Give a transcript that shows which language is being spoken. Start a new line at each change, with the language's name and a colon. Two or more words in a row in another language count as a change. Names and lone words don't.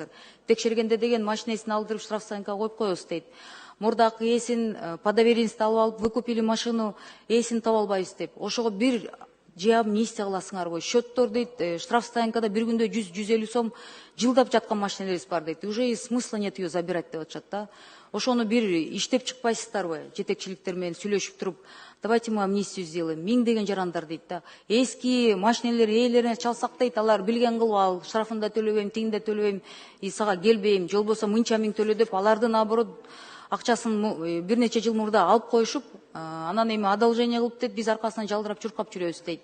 Kyrgyz: Текшергенде деген машинесин алдырып штрафстоянкага коюп коебуз дейт. Мурдагы ээсин
Russian: по доверенности
Kyrgyz: алып алып,
Russian: выкупили машину,
Kyrgyz: ээсин таба албайбыз деп. Ошого бир же амнистия кыласыңарбы? Счеттор дейт, штрафстоянкада бир күндө 100-150 сом жылдап жаткан машинелерибиз бар дейт.
Russian: Уже и смысла нет ее забирать
Kyrgyz: деп атышат да. Ошону бир иштеп чыкпайсыздарбы? Жетекчиликтер менен сүйлөшүп туруп,
Russian: давайте мы амнистию сделаем.
Kyrgyz: Миңдеген жарандар дейт да. Эски машинелер ээлерине чалсак дейт, алар билген кылып ал, штрафын да төлөбөйм, тигин да төлөбөйм, сага келбейм, же болбосо мынча миң төлө деп, алардын наоборот акчасын бир нече жыл мурда алып коюшуп, анан эми одолжение кылып дейт, биз аркасынан жалдырап чуркап жүрөбүз дейт.